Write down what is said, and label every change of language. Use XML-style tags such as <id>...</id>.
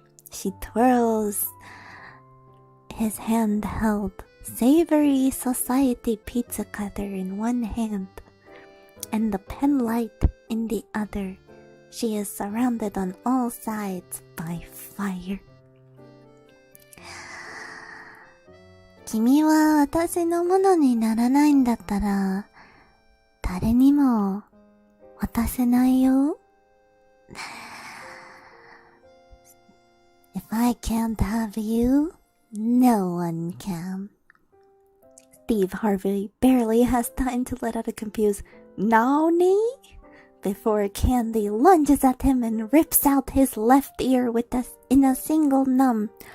<en>She twirls his handheld savory society pizza cutter in one hand and the pen light in the other. She is surrounded on all sides by fire.</en> <ja>君は私のものにならないんだったら、誰にも渡せないよ。</ja> <en>If I can't have you, no one can. Steve Harvey barely has time to let out a confused "Nani?" before Candy lunges at him and rips out his left ear in a single numb.</en>